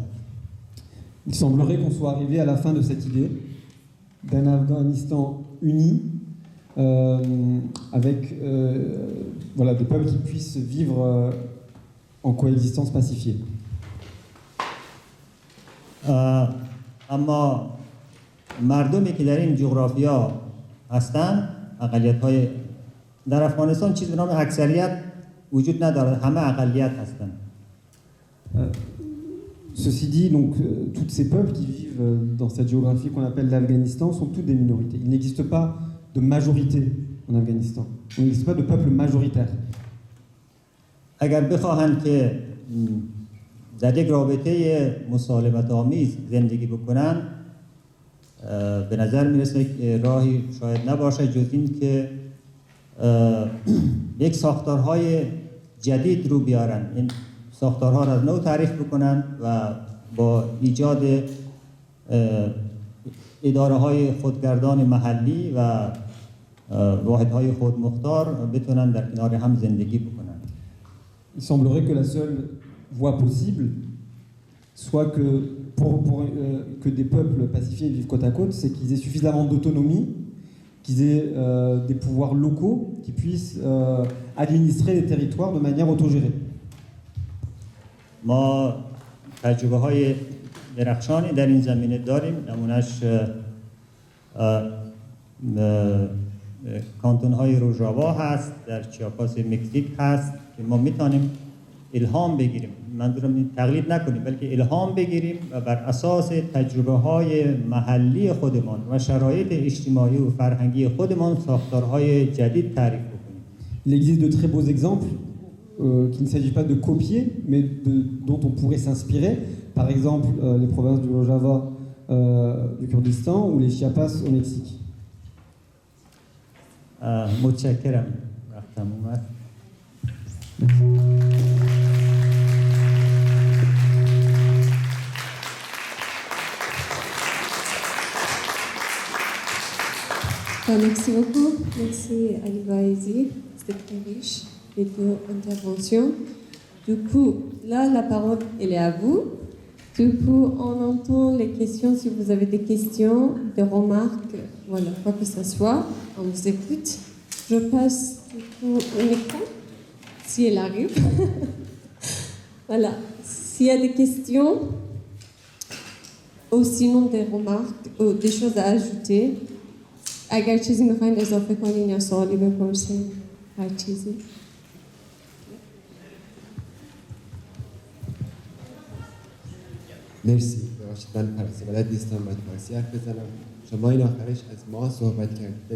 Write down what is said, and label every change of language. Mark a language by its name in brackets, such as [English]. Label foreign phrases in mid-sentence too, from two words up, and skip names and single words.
[French] Il semblerait qu'on soit arrivé à la fin de cette idée d'un Afghanistan uni avec voilà, des peuples qui puissent vivre en coexistence pacifiée. [Persian] اما مردمی که در این جغرافیا هستند، اقلیت‌های در افغانستان چیزی به نام اکثریت وجود ندارد، همه اقلیت هستند. [French] Ceci dit, donc, tous ces peuples qui vivent dans cette géographie qu'on appelle l'Afghanistan sont tous des minorités. Il n'existe pas de majorité en Afghanistan. Il n'existe pas de peuple majoritaire. [Persian] اگر بخواهند که در یک رابطه مسالمت آمیز زندگی بکنند، به نظر میرسه که راهی شاید نباشه جز این که یک ساختارهای جدید رو بیارن، این ساختارها را از نو تعریف بکنن و با ایجاد اداره های خودگردان محلی و واحدهای خودمختار بتونن در کنار هم زندگی بکنن. [French] Il semblerait que la seule voie possible soit que que des peuples pacifiés vivent côte à côte, c'est qu'ils aient suffisamment d'autonomie, qu'ils aient des pouvoirs locaux qui puissent administrer les territoires de manière autogérée. [Persian] ما تجربه های درخشانی در این زمینه داریم. نمونهش کانتون های روژاوا هست، در چیاپاس مکزیک هست که ما میتونیم الهام بگیریم، منظورم تقلید نکنیم بلکه الهام بگیریم و بر اساس تجربه های محلی خودمان و شرایط اجتماعی و فرهنگی خودمان ساختارهای جدید تعریف بکنیم. [French] Il existe de très beaux exemples qu'il ne s'agit pas de copier, mais dont on pourrait s'inspirer. Par exemple, les provinces du Rojava du Kurdistan ou les Chiapas au Mexique. [Persian] متشکرم. وقتم اومد. [French] Merci beaucoup. Merci Ali Vaezi. C'était très riche, les deux interventions. Du coup, là, la parole, elle est à vous. Du coup, on entend les questions. Si vous avez des questions, des remarques, voilà, quoi que ce soit, on vous écoute. Je passe du coup au micro, si elle arrive. Voilà. S'il y a des questions, ou sinon des remarques, ou des choses à ajouter, [Persian] اگر چیزی میخواین اضافه کنین یا سوالی بپرسین، هر چیزی. مرسی. ببخشید من فارسی بلد نیستم، باید فارسی حرف بزنم. شما این آخرش از ما صحبت کردید.